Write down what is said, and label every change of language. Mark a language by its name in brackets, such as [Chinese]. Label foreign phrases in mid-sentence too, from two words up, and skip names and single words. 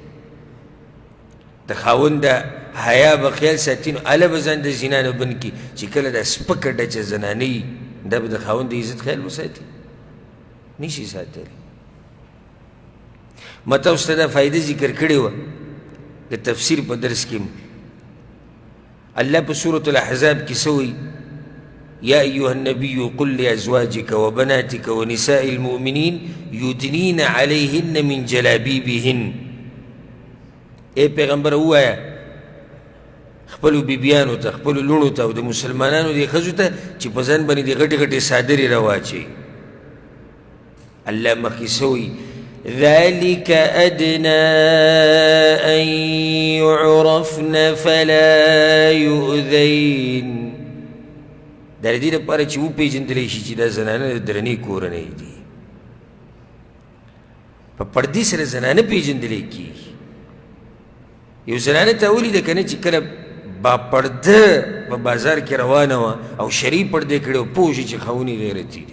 [Pashto] د خاوند د حیا به خیال ساتي نو هله به ځان د زنا نه بند کړي چې کله دا سپکه ډچه زنانه وي دا به د خاوند د عزت خیال وساتي نشي ساتلی ما تاسو ته دا فایده ذکر کړې وه د تفسیر په درس کې الله په سورة الاحزاب کې څه وایي [Arabic] يا أيها النبي قل لأزواجك وبناتك ونساء المؤمنين يدنين عليهن من جلابيبهن [Pashto] اے پیغمبر ووایا خپلو بیبیانو ته خپلو لوڼو ته او د مسلمانانو دې ښځو ته چې په ځان باندې دې غټې غټې څادرې راواچوي الله مخکې څه وایي [Arabic] ذلك أدنى أن يعرفن فلا يؤذين [Pashto] دا د دې لپاره چې وپېژندلی شي چې دا زنانه د درنې کورنۍ دي په پردي سره زنانه پېژندلی کېږي یو زنانه ته ولیده که نه چې کله با پرده په بازار کې روانه وه او شرعي پردې کړې و پوه شي چې خاوند یې غیرتي دی